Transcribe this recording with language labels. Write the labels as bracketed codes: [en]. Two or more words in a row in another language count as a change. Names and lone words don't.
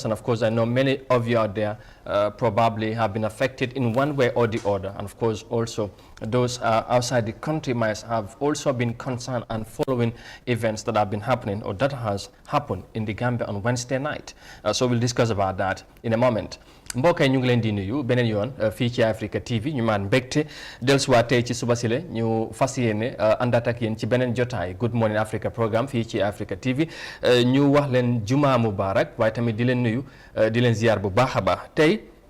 [en] And of course, I know many of you out there probably have been affected in one way or the other. And of course, also those outside the country might have also been concerned and following events that have been happening or that has happened in the Gambia on Wednesday night. So we'll discuss about that in a moment. [wo] mbokk yi ñu ngi leen di nuyu beneen yoon fii ci Africa TV ñu maan mbégte dellusiwaat tey ci suba si la ñu fas yéene àndaat ak yéen ci beneen jotaay Good Morning Africa programme fii ci Africa TV ñu wax leen jumaa mubarak waaye tamit di leen nuyu di leen ziar bu baax a baax tey